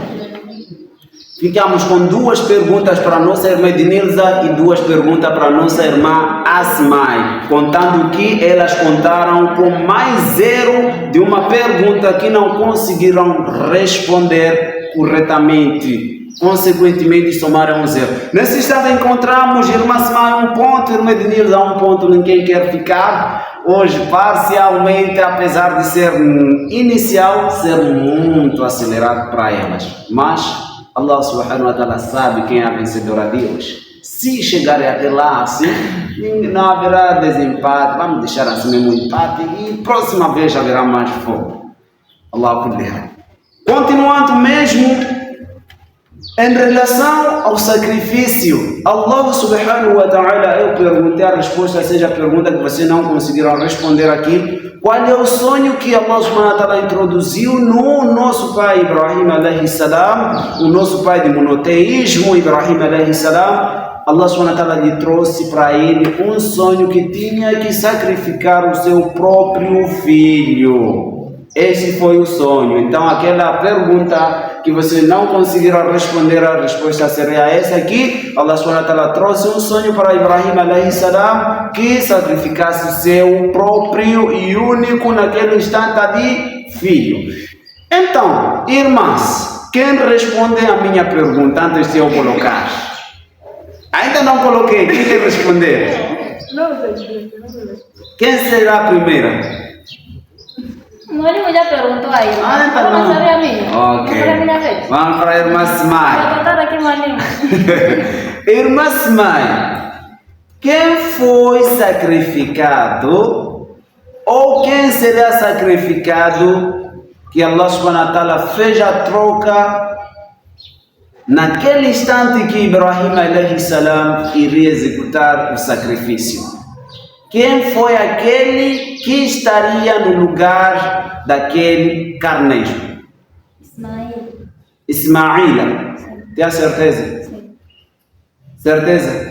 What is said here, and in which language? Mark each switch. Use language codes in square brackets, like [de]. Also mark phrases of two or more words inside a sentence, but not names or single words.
[pt] Ficamos com 2 perguntas para a nossa irmã Ednilza e 2 perguntas para a nossa irmã Asmai, contando que elas contaram com mais 0 de uma pergunta que não conseguiram responder corretamente. Consequentemente, somaram 0. Nesse instante encontramos irmã Asmai 1 ponto, irmã Ednilza 1 ponto, ninguém quer ficar. Hoje, parcialmente, apesar de ser inicial, ser muito acelerado para elas. Mas [ar] الله سبحانه وتعالى [pt] sabe quem é a vencedora de hoje. Se chegarem até lá assim, não haverá desempate, vamos deixar assim mesmo um empate e próxima vez haverá mais fogo. [ar] الله كلي. [pt] Continuando mesmo em relação ao sacrifício, [ar] الله سبحانه وتعالى, [pt] eu perguntei, a resposta seja a pergunta que vocês não conseguiram responder aqui. Qual é o sonho que [ar] الله سبحانه وتعالى [pt] introduziu no nosso pai Ibrahim [ar] عليه السلام, [pt] o nosso pai de monoteísmo Ibrahim [ar] عليه السلام? الله سبحانه وتعالى [pt] lhe trouxe para ele um sonho que tinha que sacrificar o seu próprio filho. Esse foi o sonho. Então aquela pergunta que vocês não conseguiram responder, a resposta seria essa aqui. [ar] الله سبحانه وتعالى [pt] trouxe um sonho para Ibrahim [ar] عليه السلام [pt] que sacrificasse o seu próprio e único naquele instante ali filho. Então, irmãs, quem responde a minha pergunta antes de eu colocar? Ainda não coloquei, quem quer responder? Quem será a primeira? Não, ele já perguntou aí. Então não. Vamos saber a minha. Ok. Vamos a minha vez. Vamos para a irmã Smai. Vou botar aqui maninho. Irmã Smai, quem foi sacrificado ou quem será sacrificado que [ar] الله سبحانه وتعالى [pt] fez a troca naquele instante que Ibrahim [ar] عليه السلام [pt] iria executar o sacrifício? Quem foi aquele que estaria no lugar daquele carneiro? Ismaíla. Tem a certeza? Sim. Certeza?